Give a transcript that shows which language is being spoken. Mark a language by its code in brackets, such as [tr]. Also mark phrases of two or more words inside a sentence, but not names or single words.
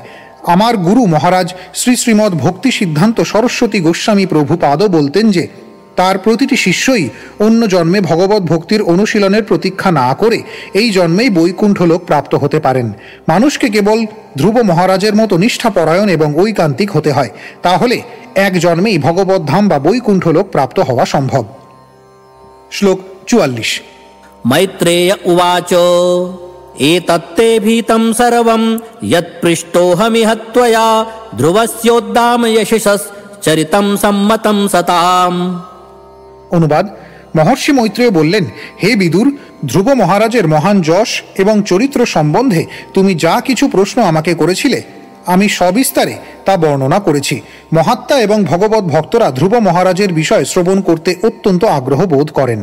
[bn] আমার গুরু মহারাজ শ্রীমৎ ভক্তি সিদ্ধান্ত সরস্বতী গোস্বামী প্রভুপাদও বলতেন যে তার প্রতিটি শিষ্যই অন্য জন্মে ভগবত ভক্তির অনুশীলনের প্রতীক্ষা না করে এই জন্মেই বৈকুণ্ঠ লোক প্রাপ্ত হতে পারেন। মানুষকে কেবল ধ্রুব মহারাজের মতো নিষ্ঠাপরায়ণ এবং ঐকান্তিক হতে হয়, তাহলে এক জন্মেই ভগবত ধাম বা বৈকুণ্ঠ লোক প্রাপ্ত হওয়া সম্ভব। শ্লোক 44। [sa] मैत्रेय उवाच एतत्ते भीतं सर्वं यत्पृष्टोऽहमिह त्वया ध्रुवस्योद्दाम यशसश्चरितं सम्मतं सताम्। [bn] অনুবাদ: মহর্ষি মৈত্রেয় বললেন, হে বিদুর, ধ্রুব মহারাজের মহান যশ এবং চরিত্র সম্বন্ধে তুমি যা কিছু প্রশ্ন আমাকে করেছিলে আমি সবিস্তারে তা বর্ণনা করেছি। মহাত্মা এবং ভগবত ভক্তরা ধ্রুব মহারাজের বিষয় শ্রবণ করতে অত্যন্ত আগ্রহ বোধ করেন।